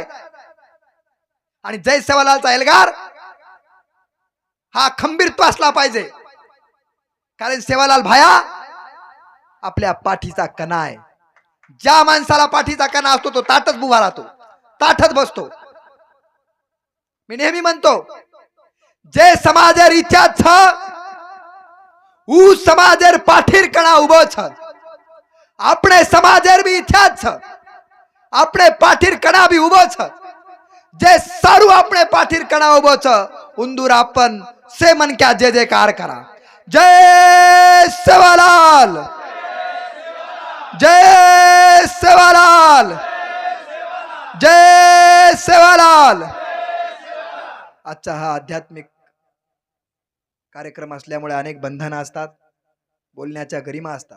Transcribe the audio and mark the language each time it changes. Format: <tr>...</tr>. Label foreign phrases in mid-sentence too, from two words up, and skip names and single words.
<mr>आणि जय सेवालालचा एल्गार हा खंबीरत्व असला पाहिजे, कारण सेवालाल भाया आपल्या पाठीचा कणा आहे. ज्या माणसाला पाठीचा कणा असतो तो ताटच उभा राहतो, ताटच बसतो.</mr> <lmn>मी नेहमी म्हणतो, जे समाजेर इच्छा छ उ समाजेर पाठीर कणा उभो छ. आपणे समाजेर बी इच्छा छे, आपणे पाठीर कणा बी उभो छे. जे सारुं आपणे पाठीर कणा उभो छे, उंदुर आपन से मन क्या जे जयकार करा. जय सेवालाल, जय सेवालाल, जय सेवालाल.</lmn> <mr>आजचा हा आध्यात्मिक कार्यक्रम असल्यामुळे अनेक बंधनं असतात, बोलण्याच्या गरिमा असतात.</mr>